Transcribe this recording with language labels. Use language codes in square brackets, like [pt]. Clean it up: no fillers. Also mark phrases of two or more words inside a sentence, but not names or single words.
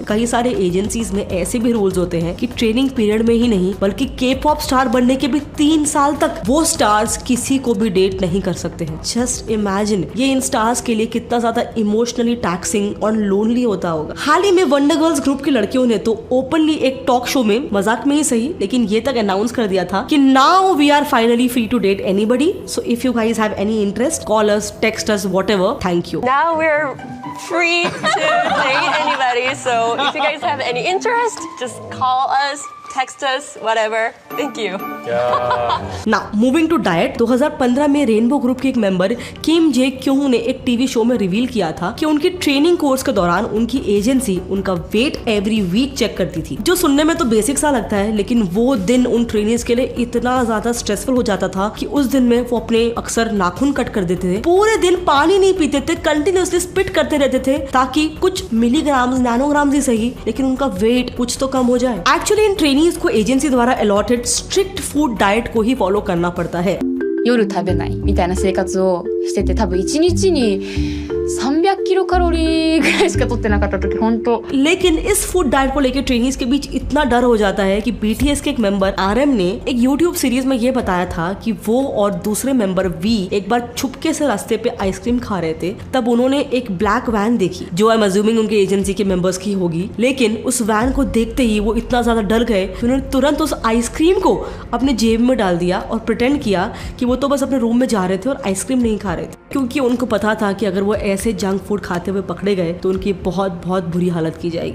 [hi] कई सारे एजेंसीज में ऐसे भी रूल्स होते हैं कि [en] training period [hi] में ही नहीं बल्कि [en] K-pop star [hi] बनने के भी 3 साल तक वो स्टार्स किसी को भी डेट नहीं कर सकते हैं। [en] just imagine [hi] ये इन स्टार्स के लिए कितना ज्यादा [en] emotionally taxing [hi] और लोनली होता होगा। हाल ही में वंडर गर्ल्स ग्रुप की लड़कियों ने तो ओपनली एक [en] talk show [hi] में, मजाक में ही सही, लेकिन ये तक अनाउंस कर दिया था कि [en] now we are finally free to date anybody, so if you guys have any interest call us, text us, whatever, thank you. Now we're free to date anybody, so if you guys have any interest, just call us, text us, whatever. Thank you. Now, moving to diet, [hi] 2015 में रेनबो ग्रुप के एक मेंबर किम जे क्योंग ने एक टीवी शो में रिवील किया था कि उनकी ट्रेनिंग कोर्स के दौरान उनकी एजेंसी उनका [en] weight every week check [hi] करती थी, जो सुनने में तो बेसिक सा लगता है, लेकिन वो दिन उन ट्रेनिंग्स के लिए इतना ज्यादा स्ट्रेसफुल हो जाता था कि उस दिन में वो अपने अक्सर नाखून कट कर देते थे, पूरे दिन पानी नहीं पीते थे, [en] continuously spit [hi] करते रहते थे ताकि कुछ [en] milligrams nanograms [hi] ही सही लेकिन उनका वेट कुछ तो कम हो जाए। एक्चुअली इन ट्रेनिंग्स को एजेंसी द्वारा [en] allotted strict food diet [hi] को ही फॉलो करना पड़ता है। [ja] 夜食べないみたいな生活をしてて、多分1日に300キロカロリーぐらいしか取ってなかった時本当। [hi] लेकिन इस [en] food diet [hi] को लेकर ट्रेनिंग्स के बीच इतना डर हो जाता है कि BTS के एक मेंबर RM ने एक [en] YouTube series [hi] में ये बताया था कि वो और दूसरे मेंबर V एक बार छुपके से रास्ते पे आइसक्रीम खा रहे थे, तब उन्होंने एक [en] black van [hi] देखी जो [en] I am assuming [hi] उनके एजेंसी के मेंबर्स की होगी, लेकिन उस वैन को देखते ही वो इतना ज्यादा डर गए कि उन्होंने तुरंत उस आइसक्रीम को अपने जेब में डाल दिया और प्रिटेंड किया कि वो तो बस अपने रूम में जा रहे थे और आइसक्रीम नहीं खा रहे थे, क्योंकि उनको पता था कि अगर वो ऐसे [en] junk food [hi] खाते हुए पकड़े गए तो उनकी बहुत बहुत बुरी हालत की जाएगी।